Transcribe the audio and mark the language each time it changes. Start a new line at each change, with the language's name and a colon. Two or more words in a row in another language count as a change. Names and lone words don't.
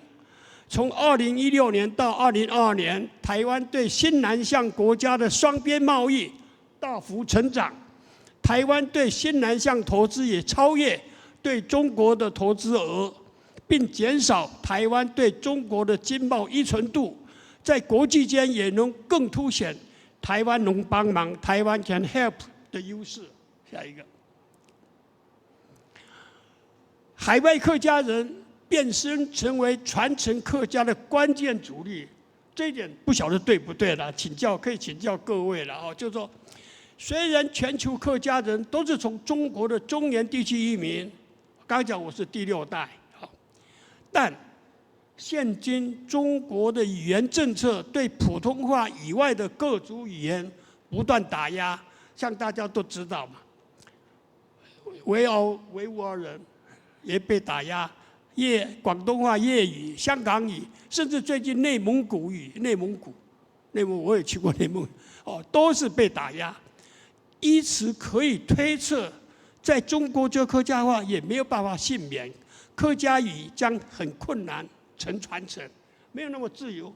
Chinese: 從2016年到2022年，台灣對新南向國家的雙邊貿易大幅成長，台灣對新南向投資也超越對中國的投資額，並減少台灣對中國的經貿依存度，在國際間也能更凸顯台灣能幫忙、台灣
English: can help
Chinese: 的優勢。下一個。海外客家人變身成為傳承客家的關鍵主力，這一點不曉得對不對了？可以請教各位了啊。就是說，雖然全球客家人都是從中國的中原地區移民，剛才講我是第6代，但現今中國的語言政策對普通話以外的各族語言不斷打壓，像大家都知道嘛，維吾爾人也被打壓， 广东话、粤语、香港语，甚至最近内蒙古语、内蒙我也去过内蒙，都是被打压。因此可以推测，在中国这客家话也没有办法幸免，客家语将很困难传承，没有那么自由。